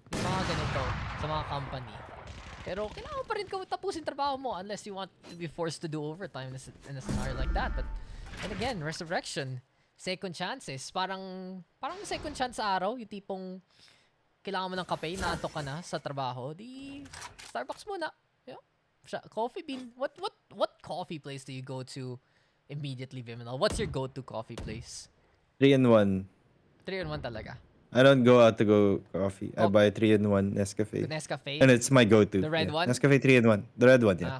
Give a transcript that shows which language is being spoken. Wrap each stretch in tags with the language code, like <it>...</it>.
<tl>Yung mga ganito sa mga company. Pero kailangan pa rin tapusin trabaho mo</tl> <en>unless you want to be forced to do overtime in a scenario like that. But, and again, resurrection. Second chances.</en> <tl>Parang second chance sa araw. Yung tipong kailangan mo ng kape, naantok ka na sa trabaho. Di, Starbucks muna. Coffee bean.</tl> <en>What coffee place do you go to immediately, Vyminal? What's your go-to coffee place? 3-in-1. 3-in-1 talaga. I don't go out to go coffee. I buy 3-in-1 Nescafe. The Nescafe? And it's my go-to. The red one? Nescafe 3-in-1. The red one, yeah.</en>